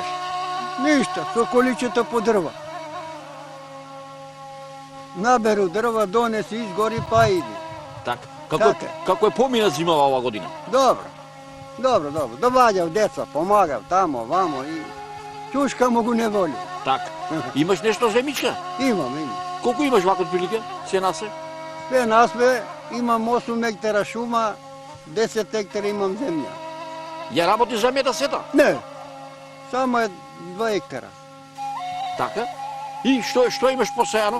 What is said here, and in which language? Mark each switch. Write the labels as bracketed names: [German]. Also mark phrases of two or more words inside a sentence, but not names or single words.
[Macedonian] Ништа, со количето по дрва. Наберу дрва, донеси, изгори, па иди. Так. Така. Како е помина зимава ова година? Добро. Доваѓав деца, помагав тамо, вамо и чушка му го не воли. Так. Имаш нешто земјичка? Имам. Колку имаш вака од прилика? Се насе? Све насве имам 8 хектара шума, 10 хектара имам земја. Ја работи земјата сета? Не, само е 2 хектара. Така? И што имаш посејано?